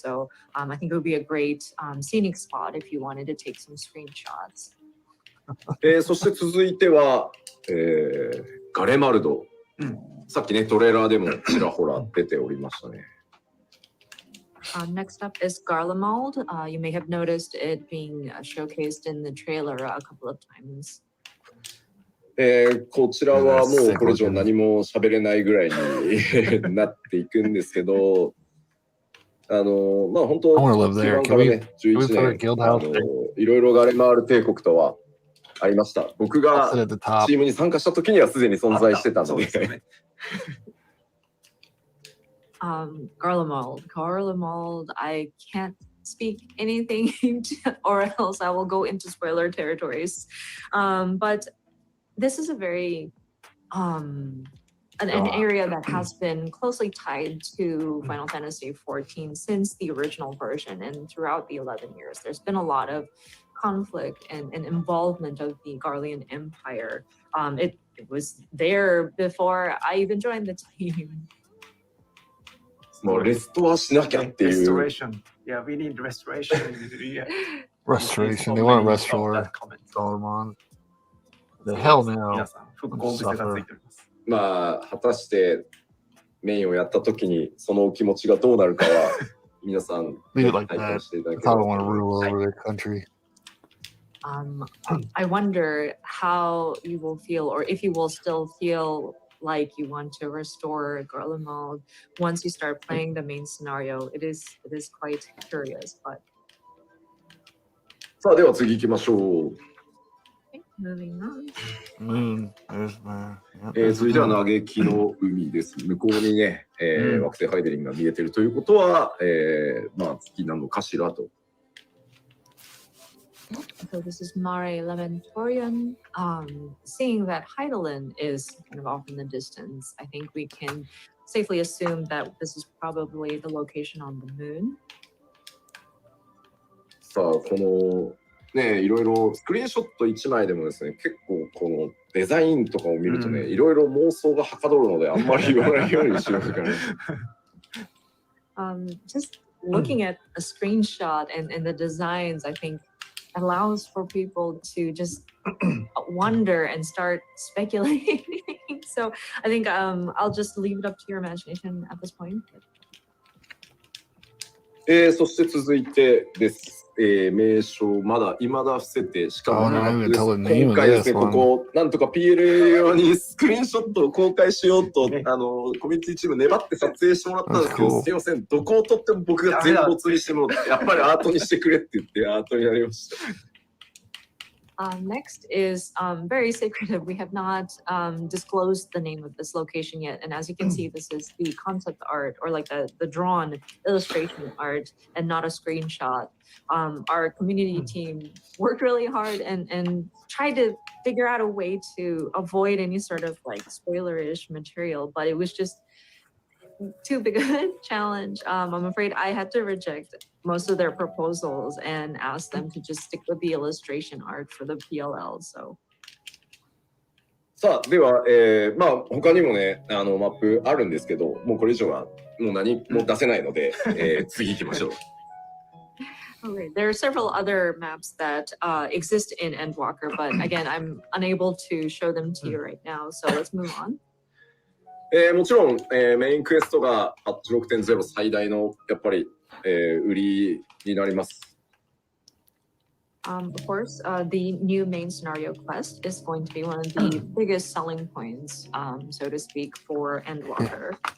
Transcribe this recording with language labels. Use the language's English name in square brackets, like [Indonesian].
[English] So I think it would be a great scenic spot if you wanted to take some screenshots. [Japanese] そして続いては、ガレマルド、さっきねトレーラーでもちらほら出ておりましたね。 [English] Next up is Garlemald. You may have noticed it being showcased in the trailer a couple of times. [Japanese] こちらはもうこれ以上何も喋れないぐらいになっていくんですけど、まあ本当中盤からね11年いろいろガレマール帝国とはありました。僕がチームに参加した時にはすでに存在してたので。 [English] Garlemald, I can't speak anything or else I will go into spoiler territories. But this is a very an area that has been closely tied to Final Fantasy XIV since the original version, and throughout the 11 years there's been a lot of conflict and involvement of the Garlean Empire. It was there before I even joined the team. [Japanese] もうレストはしなきゃっていう。 [English] Restoration. Yeah, we need restoration. Restoration. They want to restore Garlemald. The hell no. [Japanese] 皆さん、復興癖がついております。まあ、果たしてメインをやったときにそのお気持ちがどうなるかは皆さん体験していただければ。 [English] I don't want to rule over the country. I wonder how you will feel, or if you will still feel like you want to restore Garlemald once you start playing the main scenario. It is quite curious, but. [Japanese] さあでは次行きましょう。 [English] Moving on. Moon. [Japanese] 続いては嘆きの海です。向こうにね、惑星ハイデリンが見えているということは、まあ月なのかしらと。 [English] So this is Mare Lamentorian. Seeing that Heidelin is kind of off in the distance, I think we can safely assume that this is probably the location on the moon. [Japanese] さあこのねいろいろスクリーンショット1枚でもですね結構このデザインとかを見るとねいろいろ妄想がはかどるのであんまり言わないようにしようかな。 [English] Just looking at a screenshot and the designs, I think allows for people to just wonder and start speculating. So I think I'll just leave it up to your imagination at this point. [Japanese] そして続いてです。名称まだ未だ伏せてしかも今回ですねここなんとか PLA 用にスクリーンショットを公開しようとコミュニティチーム粘って撮影してもらったんですけどすいませんどこを撮っても僕が全没にしてもやっぱりアートにしてくれって言ってアートになりました。 [English] Next is very secretive. We have not disclosed the name of this location yet. And as you can see, this is the concept art or like the drawn illustration art and not a screenshot. Our community team worked really hard and tried to figure out a way to avoid any sort of like spoilerish material, but it was just too big a challenge. I'm afraid I had to reject most of their proposals and ask them to just stick with the illustration art for the PLL. So. [Japanese] さあでは、まあ他にもねマップあるんですけどもうこれ以上はもう何も出せないので、次行きましょう。 [English] Okay, there are several other maps that exist in Endwalker, but again, I'm unable to show them to you right now. So let's move on. [Japanese] もちろん、メインクエストがパッチ 6.0 最大のやっぱり、売りになります。 [English] Of course, the new main scenario quest is going to be one of the biggest selling points, so to speak, for Endwalker.